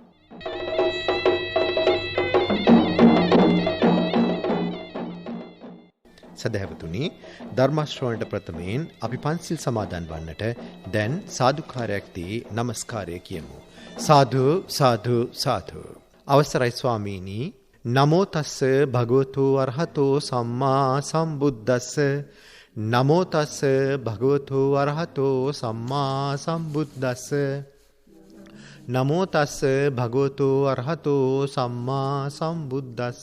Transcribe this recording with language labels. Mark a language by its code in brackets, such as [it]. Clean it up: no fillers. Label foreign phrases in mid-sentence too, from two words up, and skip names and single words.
[si] සදහැවතුනි, ධර්මාශ්‍රවණයට ප්‍රථමයෙන් අපි පන්සිල් සමාදන් වන්නට දැන් සාදුකාරයක් දී নমස්කාරය කියමු. සාදු සාදු සාදු. අවසරයි ස්වාමීනි. [pi] නමෝ තස්ස භගවතු අරහතෝ සම්මා සම්බුද්දස්ස. නමෝ තස්ස භගවතු අරහතෝ සම්මා සම්බුද්දස්ස. නමෝ තස්ස භගවතු අරහතෝ සම්මා සම්බුද්දස්ස.